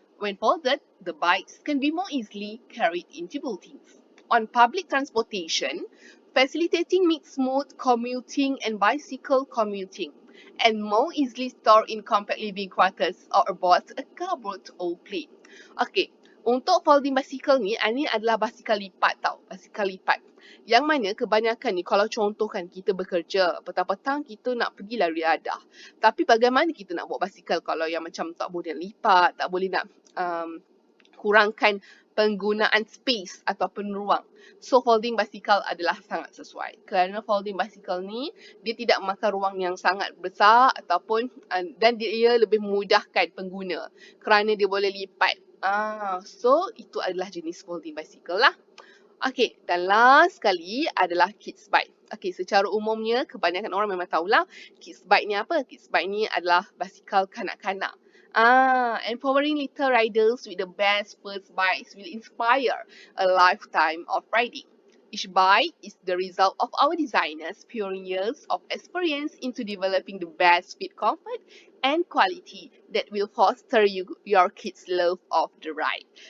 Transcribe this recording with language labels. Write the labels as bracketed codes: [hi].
[en] When folded, the bikes can be more easily carried into buildings. On public transportation, facilitating mixed mode commuting and bicycle commuting, and more easily stored in compact living quarters or aboard a cupboard or plane. [ms] Okey, untuk folding bicycle ni adalah basikal lipat tau, basikal lipat. Yang mana kebanyakan ni kalau contohkan kita bekerja, petang-petang kita nak pergi lari riadah. Tapi bagaimana kita nak bawa basikal kalau yang macam tak boleh lipat, tak boleh nak kurangkan penggunaan space ataupun ruang. So folding bicycle adalah sangat sesuai. Kerana folding bicycle ni dia tidak memakan ruang yang sangat besar ataupun dan dia lebih memudahkan pengguna kerana dia boleh lipat. So itu adalah jenis folding bicycle lah. Okey, dan last sekali adalah kids bike. Okey, secara umumnya kebanyakan orang memang tahulah kids bike ni apa. Kids bike ni adalah basikal kanak-kanak. [en] Empowering little riders with the best first bikes will inspire a lifetime of riding. Each bike is the result of our designers' pouring years of experience into developing the best fit, comfort, and quality that will foster your kids' love of the ride.